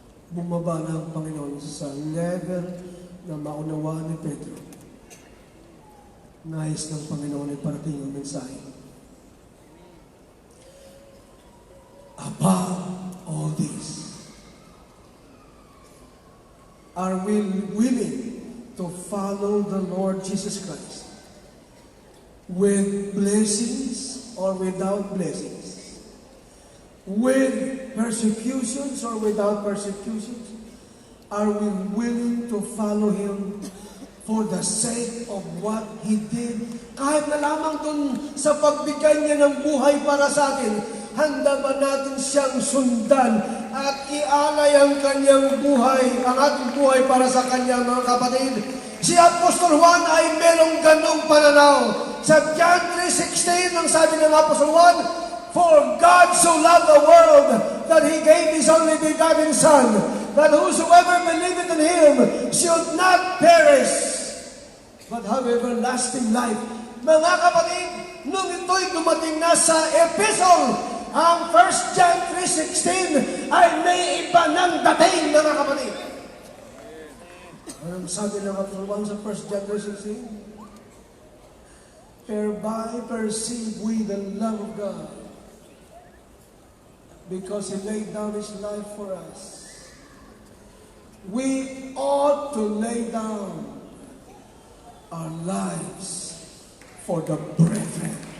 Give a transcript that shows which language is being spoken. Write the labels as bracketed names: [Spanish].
[Filipino] Bumaba na ang Panginoon sa level na maunawaan ni Pedro. Nais ng Panginoon ay parating ang mensahe. [English] Above all this, are we willing to follow the Lord Jesus Christ with blessings or without blessings? With persecutions or without persecutions? Are we willing to follow Him for the sake of what He did? [Filipino] Kahit na lamang dun sa pagbigay niya ng buhay para sa atin, handa ba natin siyang sundan at ialay ang kanyang buhay, ang ating buhay para sa kanya, mga kapatid? Si Apostol Juan ay merong ganong pananaw. Sa John 3:16, ang sabi ng Apostol Juan, [English] for God so loved the world that He gave His only begotten Son, that whosoever believeth in Him should not perish, but have everlasting life. [Filipino] Mga kapatid, nung ito'y dumating na sa epistle, ang 1 John 3:16 ay may iba ng dating, mga kapatid. Anong sabi ng Apostol Juan sa 1 John 3:16? [English] Hereby perceive we the love of God, because He laid down His life for us. We ought to lay down our lives for the brethren.